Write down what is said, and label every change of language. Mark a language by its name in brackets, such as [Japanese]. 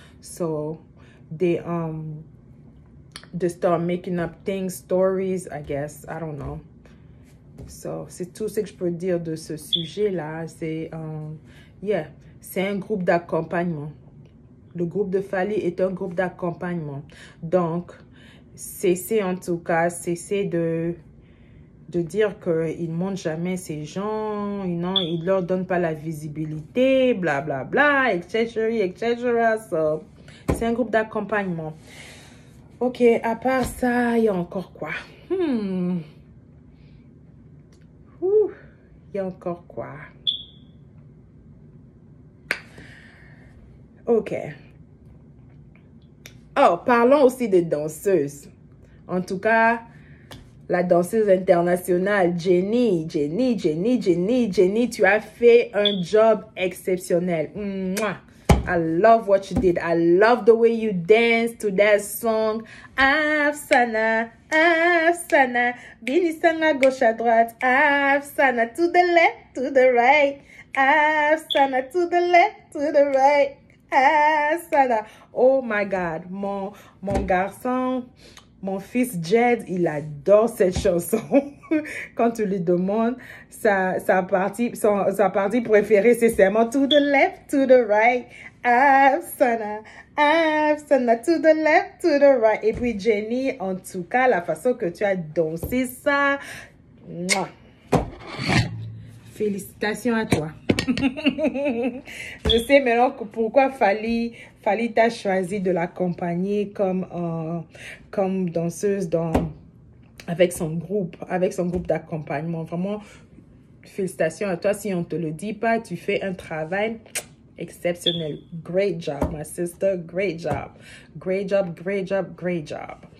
[English] So they start making up things, stories, I guess. I don't know. [French] So, c'est tout ce que je peux dire de ce sujet-là. C'est, yeah, c'est un groupe d'accompagnement. Le groupe de Fally est un groupe d'accompagnement. Donc, cessez en tout cas, cessez de dire qu'ils ne montrent jamais ces gens, non, ils ne leur donnent pas la visibilité, blablabla, bla, bla, etc., etc. So, c'est un groupe d'accompagnement. Ok, à part ça, il y a encore quoi? Il y a encore quoi? Ok. Oh, parlons aussi des danseuses. En tout cas, la danseuse internationale, Jenny, tu as fait un job exceptionnel. [English] Mouah. I love what you did. I love the way you danced to that song. [Lingala] Afsana, Afsana. [French] Binisanga gauche à droite. [English] Afsana to the left, to the right. Afsana to the left, to the right. Afsana. Oh my God. [French] Mon garçon, mon fils Jed, il adore cette chanson. Quand tu lui demandes, sa partie préférée, c'est seulement [English] to the left, to the right. Afsana, Afsana, to the left, to the right. [French] Et puis Jenny, en tout cas, la façon que tu as dansé ça, mouah. Félicitations à toi. Je sais maintenant pourquoi Fally t'a choisi de l'accompagner comme danseuse avec son groupe d'accompagnement. Vraiment, félicitations à toi. Si on ne te le dit pas, tu fais un travail exceptionnel. [English] Great job, my sister. Great job. Great job, great job, great job.